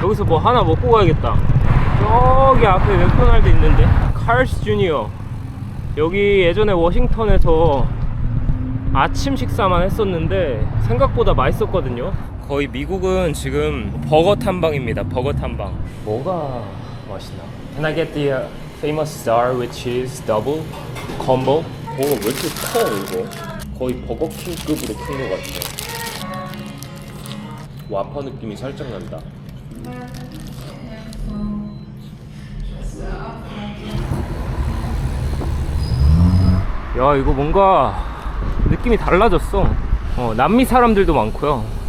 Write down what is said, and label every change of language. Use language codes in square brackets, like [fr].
[ko] 여기서 뭐 하나 먹고 가야겠다. 저기 앞에 맥도날드 있는데, 칼스 주니어. 여기 예전에 워싱턴에서 아침 식사만 했었는데 생각보다 맛있었거든요. 거의 미국은 지금 버거 탐방입니다. 버거 탐방. 뭐가 맛있나? [en] Can I get the famous star with cheese double combo? [ko] 왜 이렇게 커 이거? 거의 버거킹급으로 큰 것 같아. 와퍼 느낌이 살짝 난다. 야, 이거 뭔가 느낌이 달라졌어. 남미 사람들도 많고요.